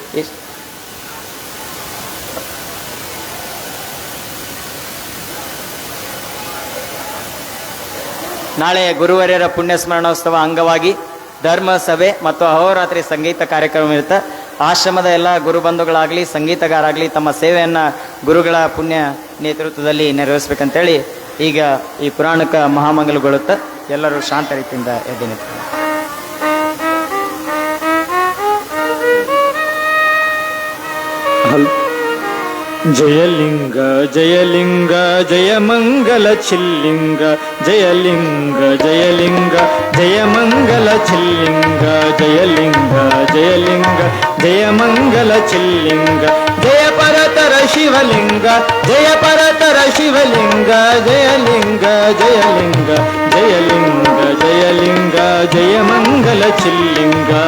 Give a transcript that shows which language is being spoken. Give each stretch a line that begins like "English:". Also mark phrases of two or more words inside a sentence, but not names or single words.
Kannada: ನಾಳೆ ಗುರುವರ್ಯರ ಪುಣ್ಯಸ್ಮರಣೋತ್ಸವ ಅಂಗವಾಗಿ ಧರ್ಮ ಸಭೆ ಮತ್ತು ಅಹೋರಾತ್ರಿ ಸಂಗೀತ ಕಾರ್ಯಕ್ರಮ ಇರುತ್ತೆ. ಆಶ್ರಮದ ಎಲ್ಲ ಗುರುಬಂಧುಗಳಾಗಲಿ ಸಂಗೀತಗಾರಾಗಲಿ ತಮ್ಮ ಸೇವೆಯನ್ನು ಗುರುಗಳ ಪುಣ್ಯ ನೇತೃತ್ವದಲ್ಲಿ ನೆರವೇರಿಸ್ಬೇಕಂತೇಳಿ ಈಗ ಈ ಪುರಾಣಕ್ಕೆ ಮಹಾಮಂಗಲಗೊಳ್ಳುತ್ತೆ. ಎಲ್ಲರೂ ಶಾಂತ ರೀತಿಯಿಂದ ಎದ್ದು ನಿಂತ್ತಾರೆ. ಜಯಲಿಂಗ ಜಯಲಿಂಗ ಜಯ ಮಂಗಲ ಚಿಲ್ಲಿಂಗ, ಜಯಲಿಂಗ ಜಯಲಿಂಗ ಜಯ ಮಂಗಲ ಚಿಲ್ಲಿಂಗ, ಜಯಲಿಂಗ ಜಯಲಿಂಗ ಜಯ ಮಂಗಲ ಚಿಲ್ಲಿಂಗ, ಜಯ ಪರತರ ಶಿವಲಿಂಗ, ಜಯ ಪರತರ ಶಿವಲಿಂಗ, ಜಯಲಿಂಗ ಜಯಲಿಂಗ ಜಯಲಿಂಗ ಜಯಲಿಂಗ ಜಯ ಮಂಗಲ ಚಿಲ್ಲಿಂಗ.